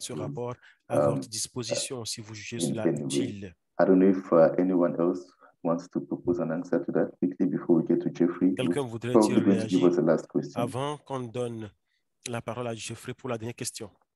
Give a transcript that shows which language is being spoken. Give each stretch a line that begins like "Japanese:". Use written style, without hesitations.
French: ce rapport à votre disposition si vous jugez cela utile.
English: I don't know if anyone else wants to propose an answer to that quickly before we get to Jeffrey.
French: Quelqu'un voudrait réagir avant qu'on donne la parole à Jeffrey pour la dernière question.